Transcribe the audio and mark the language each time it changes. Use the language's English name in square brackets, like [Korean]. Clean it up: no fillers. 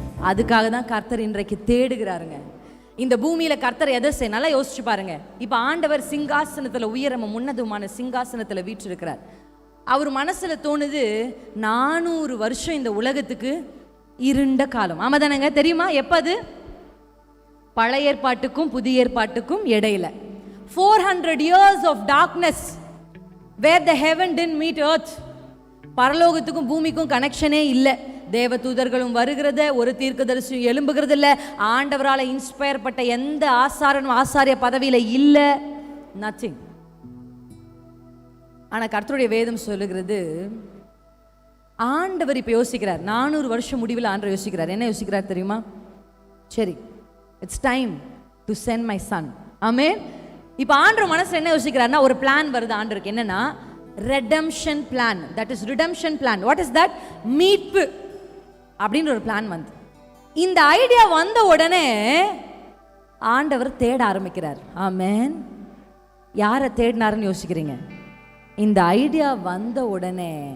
[Tamil] அதுக்காக தான் கர்த்தர் இன்றைக்கு தேடுகிறாருங்க. இந்த பூமியில கர்த்தர் எதை செய்ய நல்லா யோசிச்சு பாருங்க. இப்ப ஆண்டவர் சிங்காசனத்துல, உயரமும் உன்னதமான சிங்காசனத்துல வீற்றிருக்கிறார். அவர் மனசுல தோணுது, 400 வருஷம் இந்த உலகத்துக்கு இருண்ட காலம். ஆமாதானங்க? தெரியுமா எப்ப அது? பழைய ஏற்பாட்டுக்கும் புதிய ஏற்பாட்டுக்கும் இடையில [English] 400 years of darkness where the heaven didn't meet earth. [Tamil] பரலோகத்துக்கும் பூமிக்கும் கனெக்ஷனே இல்லை. தேவ தூதர்களும் வருகிறத, ஒரு தீர்க்கதரிசியும் எழும்புகிறது இல்லை. ஆண்டவரால் இன்ஸ்பயர் பட்ட எந்த ஆசாரனும் ஆசாரிய பதவியில இல்லை. நத்திங். ஆனா கர்த்தருடைய வேதம் சொல்லுகிறது, ஆண்டவர் இப்ப யோசிக்கிறார். 400 வருஷம் முடிவில் ஆண்டவர் யோசிக்கிறார். என்ன யோசிக்கிறார் தெரியுமா? சரி, [English] It's time to send my son. [Tamil] ஆமென். இப்ப ஆண்டவர் மனசுல என்ன யோசிக்கிறார்னா, ஒரு பிளான் வருது ஆண்டவருக்கு. [English] என்னன்னா, redemption plan. that is redemption plan. what is that? [Tamil] மீட்பு அப்படின்ற ஒரு பிளான் வந்து, இந்த ஐடியா வந்த உடனே ஆண்டவர் தேட ஆரம்பிக்கிறார். ஆமென். யாரை தேடினாருன்னு யோசிக்கிறீங்க? இந்த ஐடியா வந்த உடனே